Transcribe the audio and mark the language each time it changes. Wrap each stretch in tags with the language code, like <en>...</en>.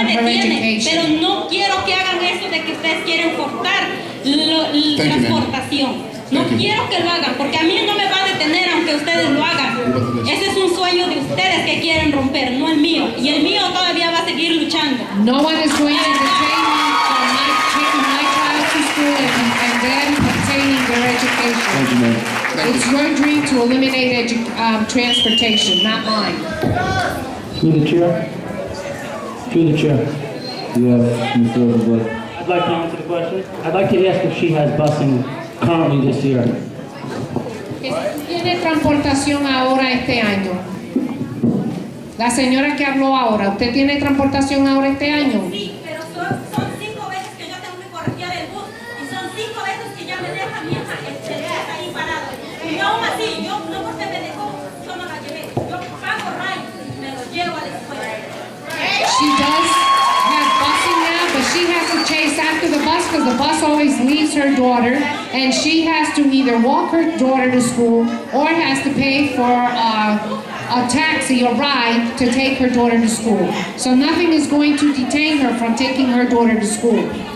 <en>on her</en> <es>detiene, pero</es> <en>education.</en> <es>no quiero que hagan eso de que ustedes quieren cortar la</es> <en>you, ma'am.</en> <es>transportación. No</es> <en>Thank you.</en> <es>quiero que lo hagan, porque a mí no me va a detener aunque ustedes lo hagan. Ese es un sueño de ustedes que quieren romper, no el mío. Y el mío todavía va a seguir luchando.</es> <en>No one is going to detain me from taking my child to school and then obtaining their education. Thank you, ma'am. It's your dream to eliminate transportation, not mine. Through the chair. Through the chair. Yes, Mr. Overblood. I'd like to answer the question. I'd like to ask if she has busing currently this year.</en> <es>¿Tiene transportación ahora este año? La señora que habló ahora, ¿usted tiene transportación ahora este año? Sí, pero son 5 veces que yo tengo que corregir el bus y son 5 veces que ya me deja mi hija ahí parada. Y aún así, yo no porque me dejó, yo no la llevé. Yo pago ride y me lo llevo a la escuela.</es> <en>She does have busing now, but she has to chase after the bus because the bus always leaves her daughter, and she has to either walk her daughter to school or has to pay for a taxi, a ride to take her daughter to school. So nothing is going to detain her from taking her daughter to school.</en>